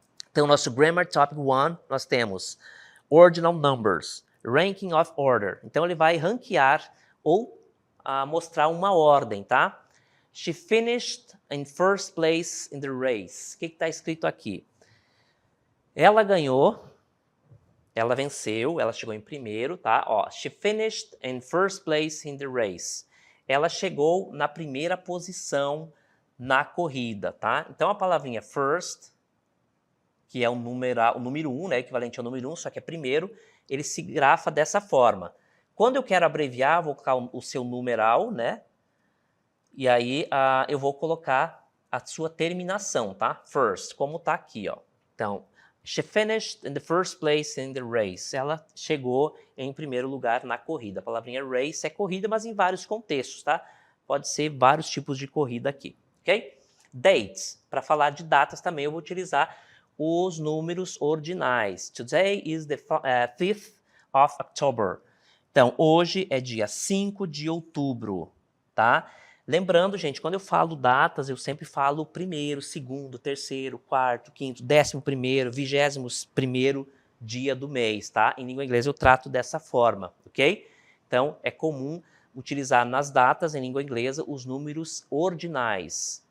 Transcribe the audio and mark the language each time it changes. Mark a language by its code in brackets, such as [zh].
[pt] Então, nosso Grammar Topic 1, nós temos [en] ordinal numbers, ranking of order. [pt] Então, ele vai ranquear ou mostrar uma ordem, tá? [en] She finished in first place in the race. [pt] O que está escrito aqui? Ela ganhou, ela venceu, ela chegou em primeiro, tá? [en] Ó, she finished in first place in the race. [pt] Ela chegou na primeira posição na corrida, tá? Então, a palavrinha first, que é o número 1, né, equivalente ao número 1, só que é primeiro, ele se grafa dessa forma. Quando eu quero abreviar, vou colocar o seu numeral, né? E aí eu vou colocar a sua terminação, tá? First, como tá aqui, ó. [en] Então, she finished in the first place in the race. [pt] Ela chegou em primeiro lugar na corrida. A palavrinha race é corrida, mas em vários contextos, tá? Pode ser vários tipos de corrida aqui, ok? Dates. Para falar de datas também eu vou utilizar os números ordinais. [en] Today is the 5th of October. [pt] Então, hoje é dia 5 de outubro, tá? Lembrando, gente, quando eu falo datas, eu sempre falo primeiro, segundo, terceiro, quarto, quinto, 11º, 21º dia do mês, tá? Em língua inglesa eu trato dessa forma, ok? Então, é comum utilizar nas datas, em língua inglesa, os números ordinais.